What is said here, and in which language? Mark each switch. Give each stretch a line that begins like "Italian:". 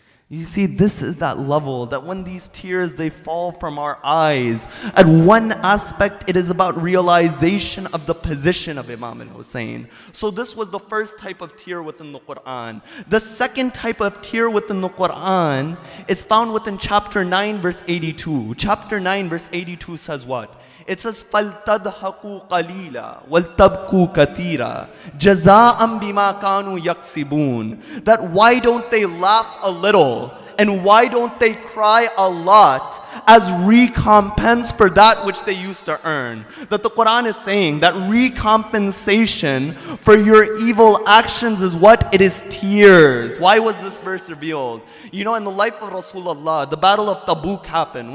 English: You see, this is that level, that when these tears, they fall from our eyes, at one aspect, it is about realization of the position of Imam al-Hussein. So this was the first type of tear within the Quran. The second type of tear within the Quran is found within chapter 9, verse 82. Chapter 9, verse 82 says what? It says,
Arabic: فَلْتَضْحَكُوا قَلِيلًا وَلْتَبْكُوا كَثِيرًا جَزَاءً بِمَا كَانُوا يَكْسِبُونَ.
English: That why don't they laugh a little and why don't they cry a lot as recompense for that which they used to earn? That the Quran is saying that recompensation for your evil actions is what? It is tears. Why was this verse revealed? You know, in the life of Rasulullah, the battle of Tabuk happened.